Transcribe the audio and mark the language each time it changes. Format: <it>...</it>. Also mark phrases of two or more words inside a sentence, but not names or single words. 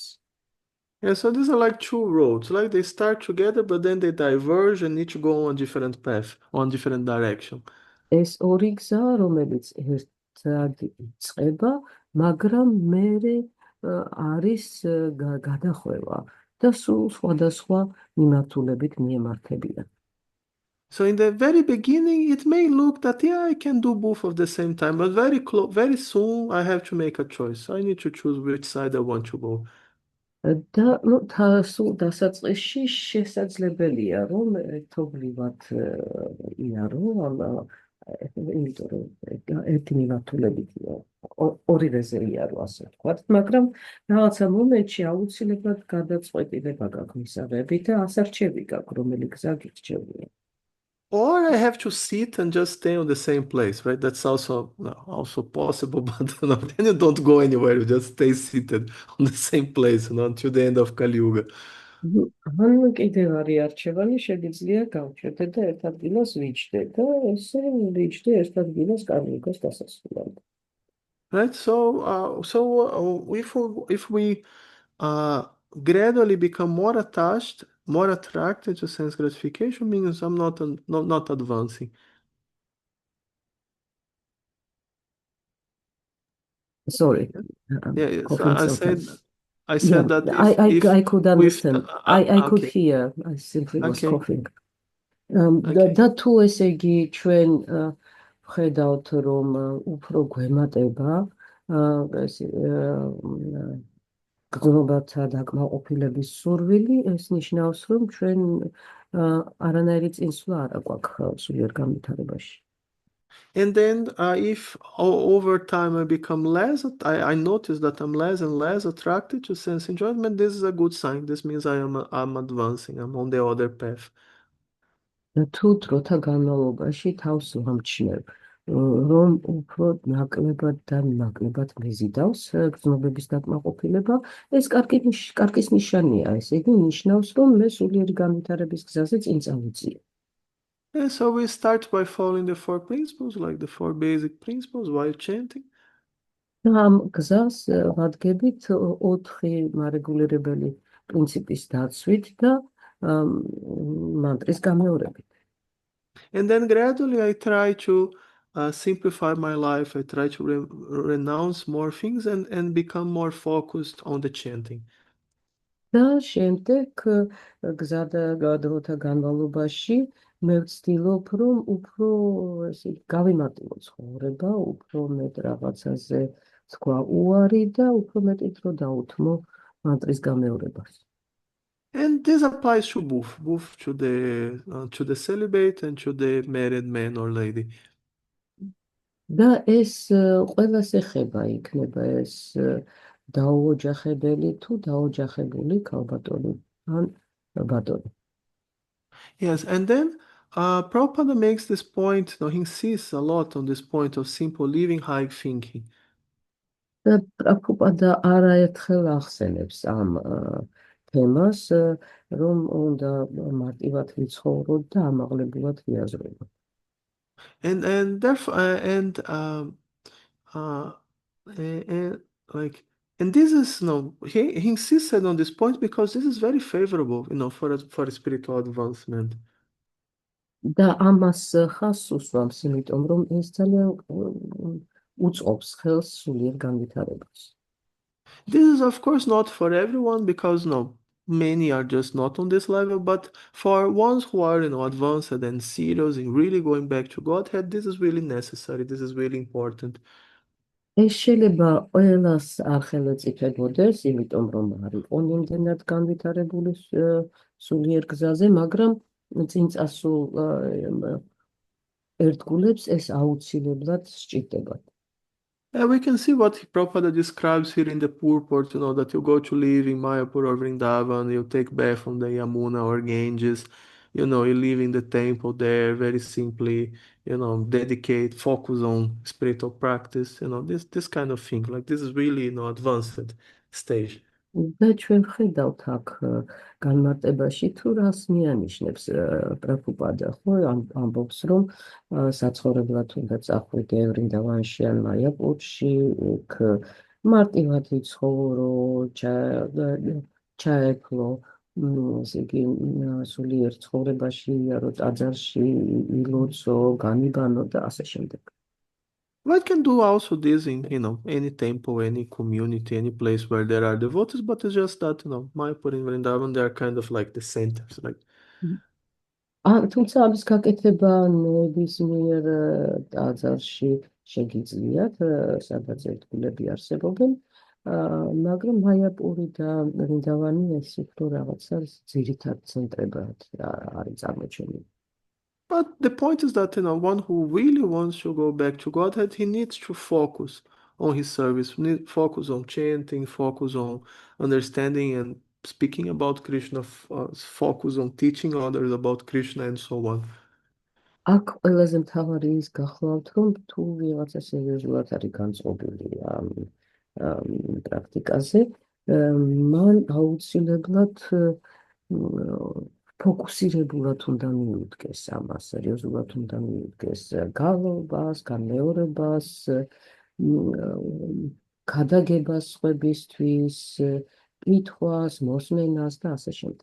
<en>Yeah, so these are like two roads, like they start together, but then they diverge and each go on a different path, on different direction.</en> <ka>ეს ორი გზა, რომელიც ერთად იწყება, მაგრამ მერე არის გადახვევა და სულ სხვადასხვა მიმართულებით მიემართებიან.</ka> <en>So in the very beginning, it may look that, yeah, I can do both at the same time, but very soon I have to make a choice. I need to choose which side I want to go.</en> <ka>და სულ დასაწყისში შესაძლებელია რომ ერთობლივად იარო, იმიტომ რომ ერთი მიმართულებითია, ორივეზე იარო, ასე ვთქვათ, მაგრამ რაღაცა მომენტში აუცილებლად გადაწყვეტილება გაქვს მისაღები და ასარჩევი გაქვს, რომელი გზა გირჩევია.</ka> <en>Or I have to sit and just stay on the same place, right? That's also possible, but then you don't go anywhere. You just stay seated on the same place, until the end of Kali Yuga.</en> <ka>ან კიდევ არის არჩევანი, შეგიძლია გავჩერდე და ერთ ადგილას ვიჯდე და ესე ვიჯდე ერთ ადგილას Kali Yugas დასასრულამდე.</ka> <en>Right? So if we gradually become more attached, more attracted to sense gratification, means I'm not advancing. Sorry. Yeah, coughing I sometimes. said that if I could understand. I could okay. hear. I simply was Okay. coughing. Okay.</en> <ka>და თუ ესე იგი ჩვენ ვხედავთ რომ უფრო გვემატება გრძნობათა დაკმაყოფილების სურვილი, ეს ნიშნავს რომ ჩვენ არანაირი წინსვლა არ აქვს სულიერ განვითარებაში.</ka> <en>And then if over time I become I notice that I'm less and less attracted to sense enjoyment, this is a good sign. This means I'm advancing. I'm on the other path.</en> <ka>თუ დროთა განმავლობაში თავს ვამჩნევ, რომ უფრო ნაკლებად და ნაკლებად მიზიდავს გრძნობების დაკმაყოფილება, ეს კარგის ნიშანია, ესე იგი ნიშნავს, რომ მე სულიერი განვითარების გზაზე წინ წავიწიე.</ka> <en>And so we start by following the four principles, like the four basic principles while chanting.</en> <ka>ამ გზას ვადგებით 4 მარეგულირებელი პრინციპის დაცვით და მანტრის გამეორებით.</ka> <en>And then gradually I try to simplify my life. I try to renounce more things and become more focused on the chanting.</en> <ka>და შემდეგ გზა და დროთა განმავლობაში მე ვცდილობ რომ უფრო ესე გავიმარტივო ცხოვრება, უფრო მეტ რაღაცაზე თქვა უარი და უფრო მეტი დრო დაუთმო მანტრის გამეორებას.</ka> <en>And this applies to both to the celibate and to the married man or lady.</en> <ka>და ეს ყველას ეხება, იქნება ეს დაუოჯახებელი თუ დაოჯახებული ქალბატონი ან ბატონი.</ka> <en>Yes, and then Prabhupada makes this point, he insists a lot on this point of simple living, high thinking.</en> <ka>და პრაბჰუპადა არაერთხელ ახსენებს ამ თემას, რომ უნდა მარტივად ვიცხოვროთ და ამაღლებულად ვიაზრებოთ.</ka> <en>And therefore, uh, and like, and this is, he insisted on this point because this is very favorable, for a spiritual advancement.</en> <ka>და ამას ხაზს უსვამს, იმიტომ რომ ეს ძალიან უწყობს ხელს სულიერ განვითარებას.</ka> <en>This is, of course, not for everyone because many are just not on this level, but for ones who are, advanced and serious and really going back to Godhead, this is really necessary. This is really important.</en> <ka>ეს შეიძლება ყველას არ ხელეწიფებოდეს, იმიტომ რომ არ იყო იმდენად განვითარებული სულიერ გზაზე, მაგრამ წინ წასულ ერთგულებს ეს აუცილებლად სჭირდებათ.</ka> <en>We can see what Prabhupada describes here in the purport, that you go to live in Mayapur or Vrindavan, you take bath from the Yamuna or Ganges, you live in the temple there very simply, dedicate, focus on spiritual practice, this kind of thing. Like this is really, advanced stage.</en> <ka>და ჩვენ ვხედავთ აქ განმარტებაში თუ რას მიანიშნებს პრაბჰუპადა, ხო, ამბობს, რომ საცხოვრებლად უნდა წახვიდე ვრინდავანში ან მაიაპურში, იქ მარტივად იცხოვრო, ჩაეფლო, ესე იგი, სულიერ ცხოვრებაში იარო, ტაძარში ილოცო, განიბანო და ასე შემდეგ.</ka> <en>One can do also this in, any temple, any community, any place where there are devotees, but it's just that, Mayapur and Vrindavan, they are kind of like the centers. Like,</en> <ka>თუმცა ამის გაკეთება ნებისმიერ ტაძარში შეგიძლიათ, სადაც ერთგულები არსებობენ, მაგრამ მაიაპური და ვრინდავანი ეს უფრო რაღაცა ძირითად ცენტრებად არის წარმოჩენილი.</ka> <en>But the point is that, one who really wants to go back to Godhead, he needs to focus on his service, focus on chanting, focus on understanding and speaking about Krishna, focus on teaching others about Krishna and so on.</en> <ka>აქ ყველაზე მთავარი ის გახლავთ, რომ თუ ვიღაცა სერიოზულად არის განწყობილი ამ პრაქტიკაზე, მან აუცილებლად ფოკუსირებულად უნდა მიუდგეს ამას, სერიოზულად უნდა მიუდგეს გალობას, განმეორებას, გადაგებას სხვებისთვის, კითხვას, მოსმენას და ასე შემდეგ.</ka>